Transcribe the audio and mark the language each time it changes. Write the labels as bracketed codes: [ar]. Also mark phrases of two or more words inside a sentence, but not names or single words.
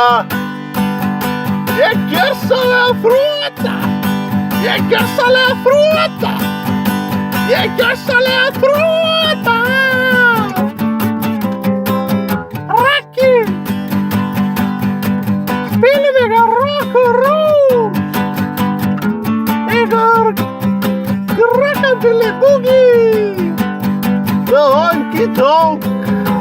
[is] Ég er gjörsamlega þrota. Ég er gjörsamlega þrota. Ég er gjörsamlega þrota. Raggi, spilum eitthvað [en] rock and roll. Eitthvað rockabilly boogie. The honky tonk.